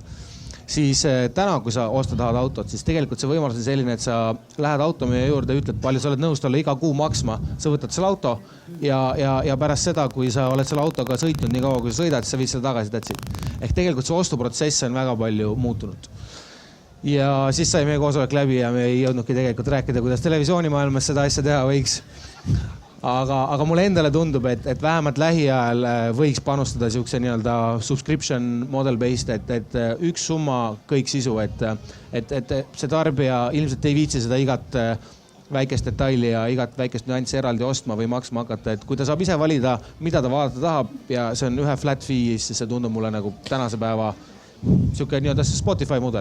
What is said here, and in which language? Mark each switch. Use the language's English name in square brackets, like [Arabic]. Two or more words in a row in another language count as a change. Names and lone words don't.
[Estonian] Siis täna, kui sa tahad autot, siis tegelikult see võimalus on selline, et sa lähed automüüja juurde, ütled, palju sa oled nõus talle iga kuu maksma, sa võtad selle auto ja pärast seda, kui sa oled selle autoga sõitnud nii kaua, kui sa sõidad, siis sa viid selle tagasi tätsid. Ehk tegelikult see ostuprotsess on väga palju muutunud. Ja siis sai meie koosolek läbi ja me ei jõudnudki tegelikult rääkida, kuidas televisioonimaailmas seda asja teha võiks. Aga mulle endale tundub, et vähemalt lähiajal võiks panustada siukse nii-öelda [English] subscription model based, [Estonian] et üks summa kõik sisu, et see tarbija ilmselt ei viitsi seda igat väikest detaili ja igat väikest nüanssi eraldi ostma või maksma hakata, et kui ta saab ise valida, mida ta vaadata tahab ja see on ühe [English] flat fee, [Estonian] siis see tundub mulle nagu tänase päeva siuke nii-öelda Spotify mudel.